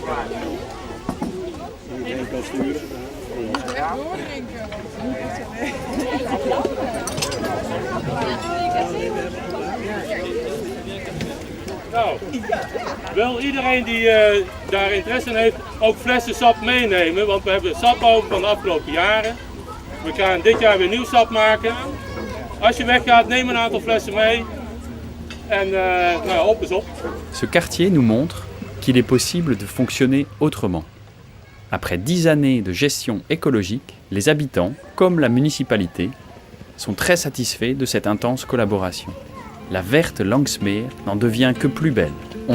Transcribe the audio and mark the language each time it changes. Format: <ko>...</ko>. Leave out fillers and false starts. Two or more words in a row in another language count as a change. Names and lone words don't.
<nl>Nou, wil iedereen die daar interesse in heeft ook flessen sap meenemen, want we hebben sap over van de afgelopen jaren. We gaan dit jaar weer nieuw sap maken. Als je weggaat, neem een aantal flessen mee. En nou, op is op.</nl> <fr>Ce quartier nous montre qu'il est possible de fonctionner autrement. Après 10 années de gestion écologique, les habitants, comme la municipalité, sont très satisfaits de cette intense collaboration. La verte Lanxmeer n'en devient que plus belle.</fr>